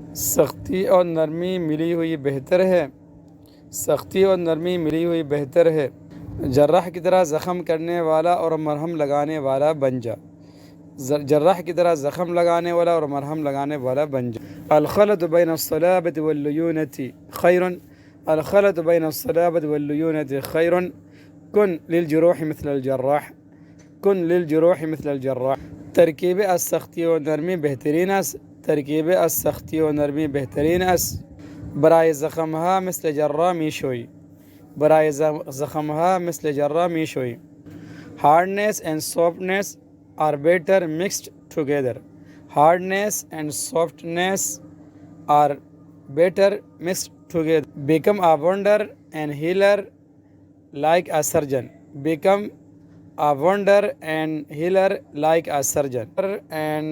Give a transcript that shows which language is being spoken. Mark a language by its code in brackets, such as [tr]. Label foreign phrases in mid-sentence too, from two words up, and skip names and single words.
[ur] سختی اور نرمی ملی ہوئی بہتر ہے، سختی اور نرمی ملی ہوئی بہتر ہے۔ جراح کی طرح زخم کرنے والا اور مرہم لگانے والا بن جا، جراح کی طرح زخم لگانے والا اور مرہم لگانے والا بن جا۔ [ar] الخلط بین الصلابۃ واللیونۃ خیر، الخلط بین الصلابۃ واللیونۃ خیر، کن للجروح مثل الجراح، کن للجروح مثل الجراح۔ [fa] ترکیب از سختی و نرمی بہترین است، ترکیب از سختی و نرمی بہترین است۔ برای زخمها مثل جراح میشوی، برای زخمها مثل جراح میشوی۔ [en] Hardness and softness are better mixed together. Hardness and softness are better mixed together. Become a wonder and healer like a surgeon. Become a wonder and healer like a surgeon.